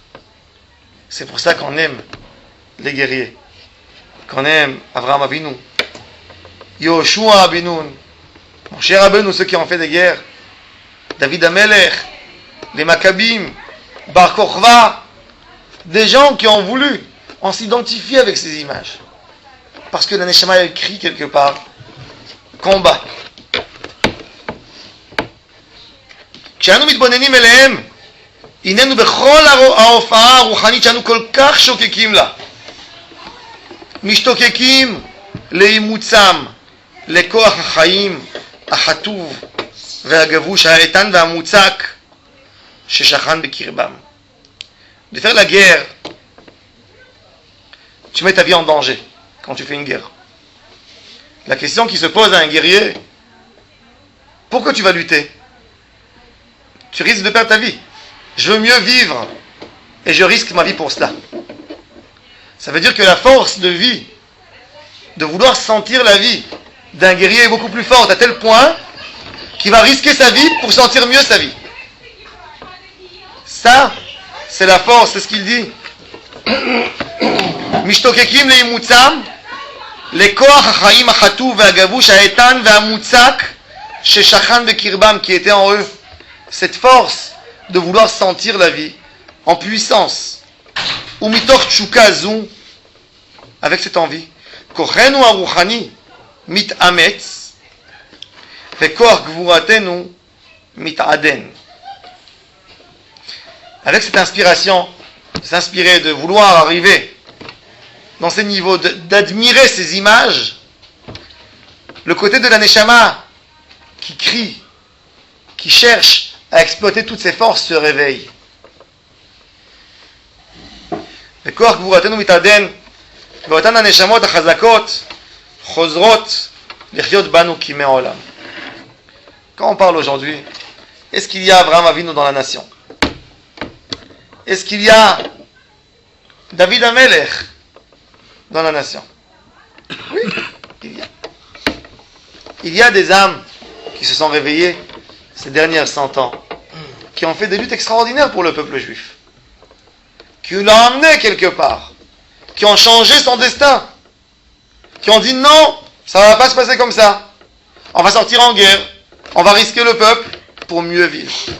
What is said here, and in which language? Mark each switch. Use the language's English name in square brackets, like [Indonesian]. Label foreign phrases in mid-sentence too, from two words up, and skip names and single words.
[French] C'est pour ça qu'on aime les guerriers, qu'on aime Avraham Avinu, Yoshua Abinun, Moshe Rabbeinu, ceux qui ont fait des guerres, David Amelech, les Maccabim, Bar Kokhba, des gens qui ont voulu, on s'identifie avec ces images. Parce que la Neshama a écrit quelque part, combat. [Hebrew] כשאנו מתבוננים אליהם, הננו בכל ההופעה הרוחנית שאנו כל כך שוקקים לה. משתוקקים לאימוצם, לכוח החיים החטוב והגבוש, האיתן והמוצק ששכן בקרבם. [French] De faire la guerre, tu mets ta vie en danger quand tu fais une guerre. La question qui se pose à un guerrier, pourquoi tu vas lutter? Tu risques de perdre ta vie. Je veux mieux vivre et je risque ma vie pour cela. Ça veut dire que la force de vie, de vouloir sentir la vie d'un guerrier est beaucoup plus forte à tel point qu'il va risquer sa vie pour sentir mieux sa vie. Ça, c'est la force, c'est ce qu'il dit. [Hebrew] משתוקקים לאימוצם, לכוח החיים החטוב והגבוש האיתן והמוצק ששכן בקרבם, [French] qui était en eux. Cette force de vouloir sentir la vie en puissance. [Hebrew] ומתוך תשוקה זו, [French] avec cette envie, [Hebrew] כוחנו הרוחני מתאמץ, וכוח גבורתנו מתעדן. [French] Avec cette inspiration, de s'inspirer, de vouloir arriver dans ces niveaux, d'admirer ces images, le côté de la Neshama qui crie, qui cherche à exploiter toutes ses forces se réveille. [Hebrew] וכוח גבורתנו מתעדן, ואותן הנשמות החזקות חוזרות לחיות בנו כימי עולם. [French] Quand on parle aujourd'hui, est-ce qu'il y a Avraham Avinu dans la nation? Est-ce qu'il y a David Amelech dans la nation? Oui, il y a. Il y a des âmes qui se sont réveillées ces dernières 100 ans, qui ont fait des luttes extraordinaires pour le peuple juif, qui l'ont emmené quelque part, qui ont changé son destin, qui ont dit non, ça ne va pas se passer comme ça, on va sortir en guerre, on va risquer le peuple pour mieux vivre.